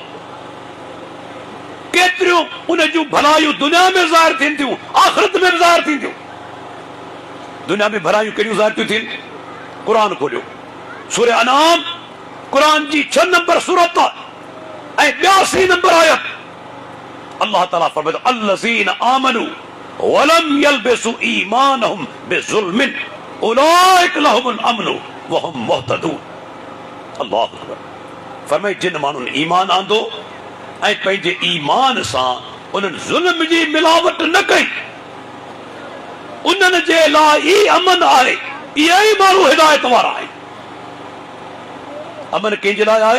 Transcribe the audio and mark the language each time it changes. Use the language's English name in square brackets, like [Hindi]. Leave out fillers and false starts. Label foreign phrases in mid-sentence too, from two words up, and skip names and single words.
[Sindhi] केतिरियूं उन जूं भलायूं दुनिया में ज़ाहिर थियनि थियूं, आख़िरत में बि ज़ाहिर थींदियूं। दुनिया में भलायूं कहिड़ियूं ज़ाहिर थियूं थियनि? क़ुरान खोलियो, सूरे अनाम, क़ुरान जी 6 नंबर सूरत ऐं 82 नंबर आयत। अल्लाह ताला फरमाए, [Arabic] الذين آمنوا ولم يلبسوا إيمانهم بظلم أولئك لهم الأمن وهم مهتدون. الله أكبر. [Sindhi] फरमाए, जिन माण्हुनि ईमान आंदो ऐं पंहिंजे ईमान सां उन्हनि ज़ुल्म जी मिलावट न कई, उन्हनि जे लाइ ई अमन आहे। इहे ई माण्हू हिदायत वारा आहिनि। अमन कंहिंजे लाइ आहे?